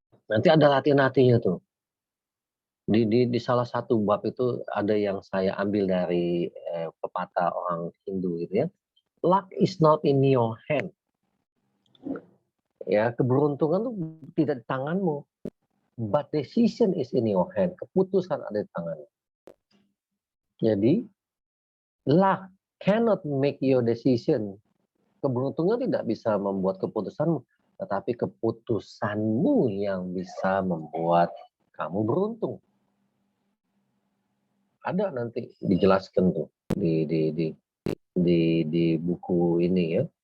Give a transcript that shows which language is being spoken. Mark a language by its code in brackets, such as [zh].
[id] Nanti ada latihan-latihannya tuh. Di salah satu bab itu ada yang saya ambil dari pepatah orang Hindu gitu ya. [en] Luck is not in your hand. [id] Ya, keberuntungan tuh tidak di tanganmu. [en] But decision is in your hand. [id] Keputusan ada di tanganmu. Jadi, [en] luck cannot make your decision. [id] Keberuntungan tidak bisa membuat keputusanmu, tetapi keputusanmu yang bisa membuat kamu beruntung. Ada nanti dijelaskan tuh di buku ini ya.